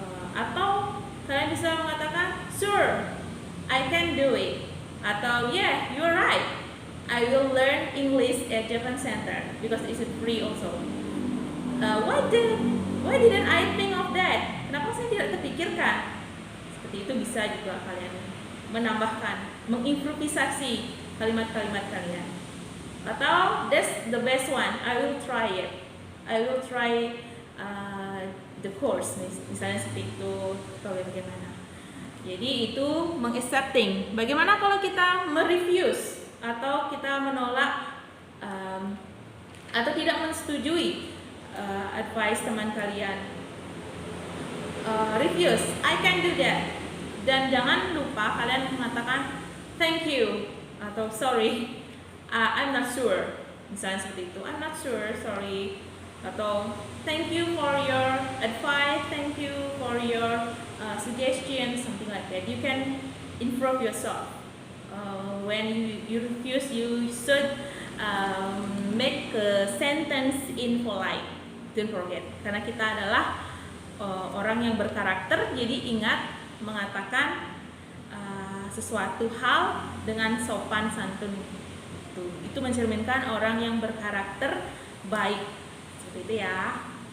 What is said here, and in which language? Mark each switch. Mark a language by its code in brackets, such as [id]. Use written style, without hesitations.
[id] Atau kalian bisa mengatakan, [en] sure, I can do it. [id] Atau [en] yeah, you're right, I will learn English at Japan Center because it's free also. Why didn't I think of that? [id] Kenapa saya tidak terpikirkan? Seperti itu bisa juga kalian menambahkan, mengimprovisasi kalimat-kalimat kalian. Atau [en] that's the best one, I will try it. I will try the course, [id] misalnya seperti itu atau bagaimana. Jadi itu mengaccepting. Bagaimana kalau kita merefuse atau kita menolak atau tidak menyetujui advice teman kalian? [en] Refuse, I can do that. [id] Dan jangan lupa kalian mengatakan [en] thank you [id] atau [en] sorry, I'm not sure. [id] Misalnya seperti itu, [en] I'm not sure, sorry. [id] Atau [en] thank you for your advice, thank you for your suggestion, something like that. You can improve yourself. When you refuse, you should make a sentence in polite. Don't forget, [id] karena kita adalah orang yang berkarakter, jadi ingat mengatakan sesuatu hal dengan sopan santun. Itu mencerminkan orang yang berkarakter baik. Seperti itu ya.